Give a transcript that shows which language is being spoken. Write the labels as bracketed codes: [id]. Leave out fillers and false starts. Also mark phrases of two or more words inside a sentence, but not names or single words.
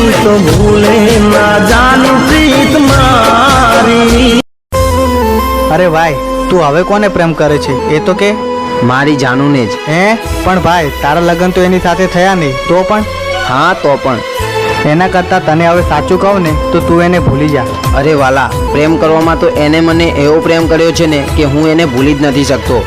[gu] તો ભૂલે ના જાનૂ પ્રીત મારી। અરે ભાઈ તું હવે કોને પ્રેમ કરે છે એ તો કે? મારી જાનુને જ. હે પણ ભાઈ તારા લગ્ન તો એની સાથે થયા નહીં તો પણ? હા તો પણ એના કરતાં તને હવે સાચું કહું ને તો તું એને ભૂલી જા. અરે વાલા, પ્રેમ કરવામાં તો એને મને એવો પ્રેમ કર્યો છે ને કે હું એને ભૂલી જ નથી શકતો.